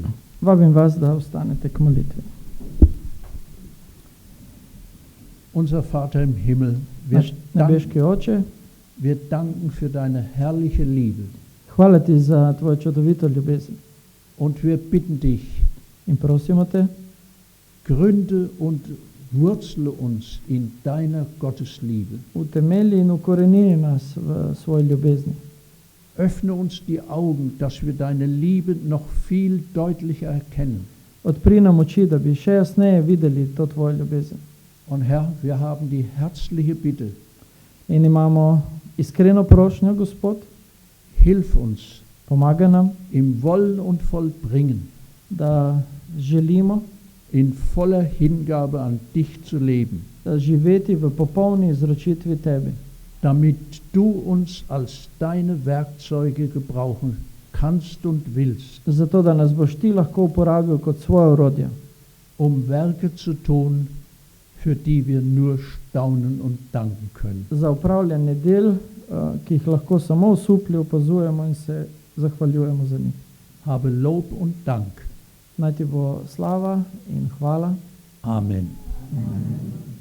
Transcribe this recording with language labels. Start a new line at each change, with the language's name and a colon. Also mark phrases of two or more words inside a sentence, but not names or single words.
Slovenian: Vabim vas, da ostanete k molitvi.
German: Unser Vater im Himmel,
Slovenian: Naš nebeški Oče,
German: wir danken für deine herrliche Liebe
Slovenian: hvala ti za tvojo čudovito ljubezen
German: und wir bitten dich,
Slovenian: in prosimo te,
German: gründe und wurzle uns in deiner Gottesliebe.
Slovenian: utemelji in ukorenini nas v svoji ljubezni.
German: Öffne uns die Augen, dass wir deine Liebe noch viel deutlicher erkennen.
Slovenian: Odpri nam oči, da bi še jasneje videli to tvojo ljubezen.
German: Und Herr, wir haben die herzliche Bitte,
Slovenian: In imamo iskreno prošnjo, Gospod,
German: hilf uns
Slovenian: pomagaj nam,
German: im Wollen und Vollbringen,
Slovenian: da želimo,
German: in voller Hingabe an dich zu leben,
Slovenian: da živeti v popolni izročitvi tebi,
German: damit du uns als deine Werkzeuge gebrauchen kannst und willst,
Slovenian: zato da nas boš ti lahko uporabil kot svoje orodje,
German: Werke zu tun, für die wir nur staunen und danken können.
Slovenian: za upravljanje del, ki jih lahko samo osuplje opazujemo in se zahvaljujemo za njih.
German: Habe Lob und Dank.
Slovenian: Naj ti bo slava in hvala.
German: Amen.
Slovenian: Amen.